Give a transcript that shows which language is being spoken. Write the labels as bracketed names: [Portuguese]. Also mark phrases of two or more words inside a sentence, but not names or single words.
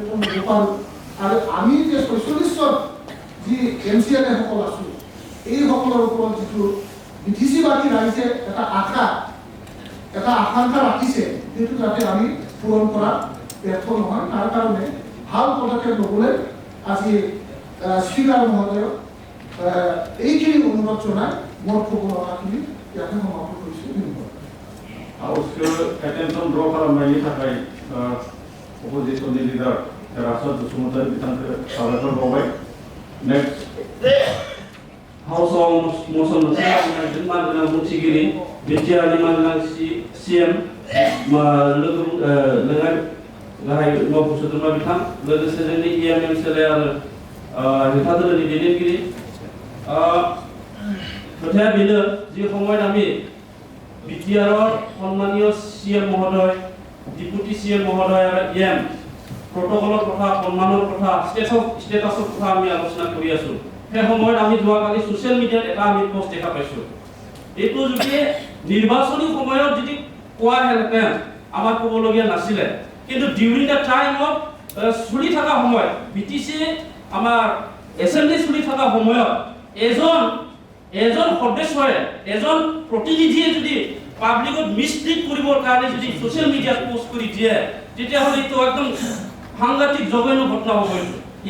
[Assamese] হ'ব পাৰোঁ আৰু আমি যে 46 জন যি এমচিএলএ সকল আছোঁ এই সকলৰ ওপৰত যিটো বিটিচিবাদী ৰাইজে এটা আকাংক্ষা ৰাখিছে সেইটো যাতে আমি পূৰণ কৰা ব্যৰ্থ নহয় তাৰ কাৰণে ভাল পদক্ষেপ ল'বলৈ আজি স্পীকাৰ মহোদয়ক এইখিনি অনুৰোধ জনাই মোৰ ক'ব লগাখিনি ইয়াতে সমাপ্ত কৰিছোঁ ধন্যবাদ [Bodo] Hausnya [English] attention draw [Bodo] खालामनायनि थाखाय [English] oppositionनि leader [Bodo] रासद बसुमतारी बिथांखौ साबायखर बावबाय नेक्स्ट हाउसआव मसन मोनसे लाबोनायजों मानगोनां बुंथिगिरि बिटिआरनि मानगोनां सिएम लोगो लेङाइ गाहाय मावफुं सोद्रोमा बिथां लोगोसे जोंनि इएमएमसिएलए आरो हेंथा दोलोनि दैदेनगिरि खोथाया बेनो जि [Assamese] সময়ত আমি বিটিআৰৰ সন্মানীয় সিএম মহোদয় [English] deputy CM [Assamese] মহোদয় আৰু [English] EM protocol [Assamese] কথা সন্মানৰ কথা ষ্টেটাছৰ কথা আমি আলোচনা কৰি আছো সেই সময়ত আমি যোৱাকালি [English] social media [Assamese] এটা আমি পোষ্ট দেখা পাইছো এইটো যদি নিৰ্বাচনী সময়ত যদি কোৱা হেলপেন আমাৰ ক'বলগীয়া নাছিলে কিন্তু [English] during the time of [Assamese] চলি থকা সময়ত বিটিসি আমাৰ এসেম্বলি চলি থকা সময়ত এজন সদস্যই এজন প্ৰতিনিধিয়ে যদি পাব্লিকত মিসলিড কৰিবৰ কাৰণে যদি [English] social media [Assamese] পোষ্ট কৰি দিয়ে তেতিয়াহ'লে এইটো একদম সাংঘাতিক জঘন্য ঘটনা হ'ব।